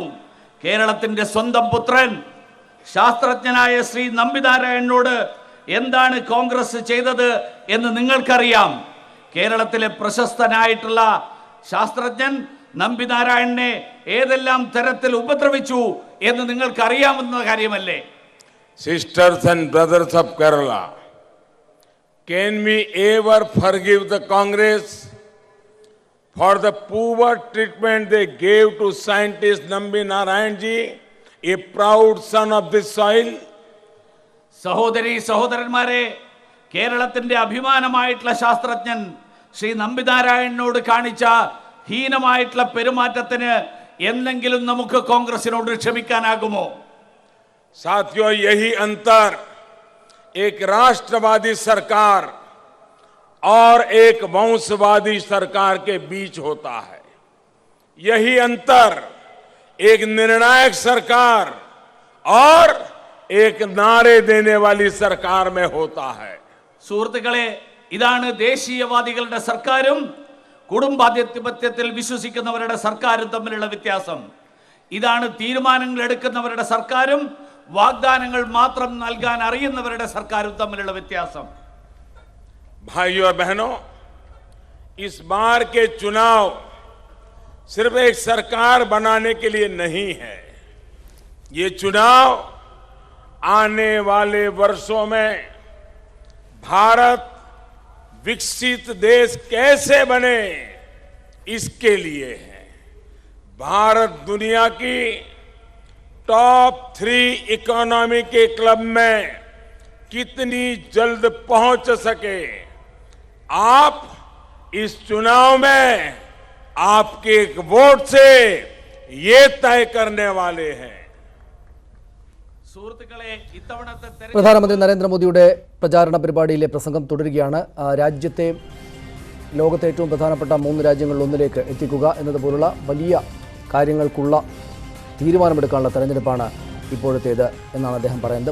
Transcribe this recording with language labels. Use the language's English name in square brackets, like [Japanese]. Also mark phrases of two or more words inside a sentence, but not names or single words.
[Malayalam] കേരളത്തിന്റെ സ്വന്തം പുത്രൻ ശാസ്ത്രജ്ഞനായ ശ്രീ നമ്പിനാരായണനോട് എന്താണ് കോൺഗ്രസ് ചെയ്തത് എന്ന് നിങ്ങൾക്കറിയാം. കേരളത്തിലെ പ്രശസ്തനായിട്ടുള്ള ശാസ്ത്രജ്ഞൻ നമ്പിനാരായണനെ ഏതെല്ലാം തരത്തിൽ ഉപദ്രവിച്ചു എന്ന് നിങ്ങൾക്ക് അറിയാവുന്ന കാര്യമല്ലേ? [English] Sisters and brothers of Kerala, can we ever forgive the Congress for the poor treatment they gave to scientist Nambi Narayan ji, a proud son of this soil? [Malayalam] സഹോദരി സഹോദരന്മാരെ, കേരളത്തിന്റെ അഭിമാനമായിട്ടുള്ള ശാസ്ത്രജ്ഞൻ ശ്രീ നമ്പിനാരായണനോട് കാണിച്ച ഹീനമായിട്ടുള്ള പെരുമാറ്റത്തിന് എന്തെങ്കിലും നമുക്ക് കോൺഗ്രസിനോട് ക്ഷമിക്കാനാകുമോ? [Hindi] साथियों, यही अंतर एक राष्ट्रवादी सरकार और एक वंशवादी सरकार के बीच होता है। यही अंतर एक निर्णायक सरकार और एक नारे देने वाली सरकार में होता है। [Malayalam] സുഹൃത്തുക്കളെ, ഇതാണ് ദേശീയവാദികളുടെ സർക്കാരും കുടുംബാധിപത്യത്തിൽ വിശ്വസിക്കുന്നവരുടെ സർക്കാരും തമ്മിലുള്ള വ്യത്യാസം. ഇതാണ് തീരുമാനങ്ങൾ എടുക്കുന്നവരുടെ സർക്കാരും വാഗ്ദാനങ്ങൾ മാത്രം നൽകാൻ അറിയുന്നവരുടെ സർക്കാരും തമ്മിലുള്ള വ്യത്യാസം. [Hindi] भाइयों और बहनों, इस बार के चुनाव सिर्फ एक सरकार बनाने के लिए नहीं है। ये चुनाव आने वाले वर्षों में भारत विकसित देश कैसे बने, इसके लिए है। भारत दुनिया की [English] top 3 economy [Hindi] के क्लब में कितनी जल्द पहुंच सके, आप इस चुनाव में आपके एक वोट से ये तय करने वाले हैं। [Malayalam] സുഹൃത്തുക്കളെ, ഇത്തവണത്തെ പ്രധാനമന്ത്രി നരേന്ദ്രമോദിയുടെ പ്രചാരണ പരിപാടിയിലെ പ്രസംഗം തുടരുകയാണ്. രാജ്യത്തെ ലോകത്തെ ഏറ്റവും പ്രധാനപ്പെട്ട 3 രാജ്യങ്ങളിൽ ഒന്നിലേക്ക് എത്തിക്കുക എന്നതുപോലുള്ള വലിയ കാര്യങ്ങൾക്കുള്ള തീരുമാനമെടുക്കാനുള്ള തെരഞ്ഞെടുപ്പാണ് ഇപ്പോഴത്തേത് എന്നാണ് അദ്ദേഹം പറയുന്നത്.